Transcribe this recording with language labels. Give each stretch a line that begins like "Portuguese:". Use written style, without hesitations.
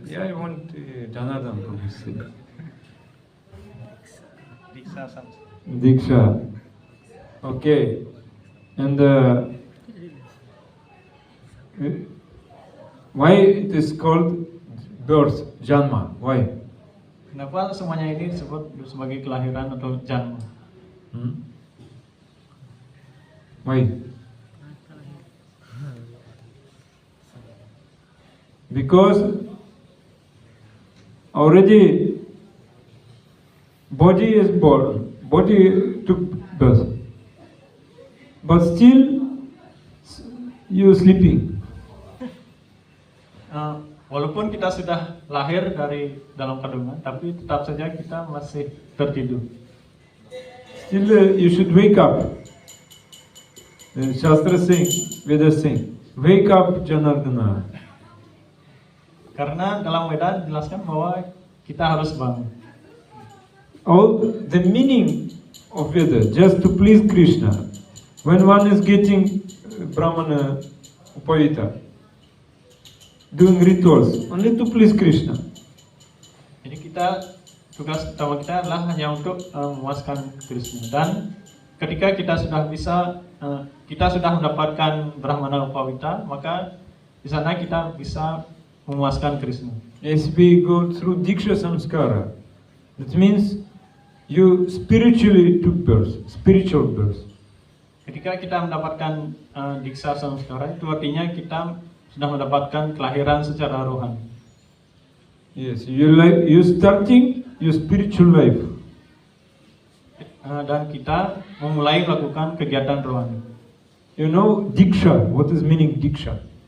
English: Yeah, I want Janardhan Prabhu to say.
Indonesian: Diksa samsara.
English: Diksha. Okay. And why it is called birth, janma? Why?
Indonesian: Kenapa semuanya ini disebut sebagai kelahiran atau janma?
English: Why? Because already body is born, body took birth, but still you sleeping.
Indonesian: Walaupun kita sudah lahir dari dalam kandungan, tapi tetap saja kita masih tertidur.
English: Still you should wake up. The Shastra saying, Vedas saying, wake up Janardana.
Indonesian: Karena dalam Veda dijelaskan bahwa kita harus bangun.
English: All the meaning of Veda, just to please Krishna. When one is getting Brahmana Upavita, doing rituals, only to please Krishna.
Indonesian: Jadi tugas utama kita adalah hanya untuk memuaskan Krishna. Dan ketika kita sudah mendapatkan Brahmana Upavita, maka di sana kita bisa memuaskan Krishna.
English: As we go through Diksha Samskara, that means you spiritually took birth, spiritual birth.
Indonesian: Ketika kita mendapatkan Diksa Samskara, itu artinya kita sudah mendapatkan kelahiran secara rohani.
English: Yes, you starting your spiritual life.
Indonesian: Dan kita memulai melakukan kegiatan rohani.
English: You know Diksha, what is meaning Diksha?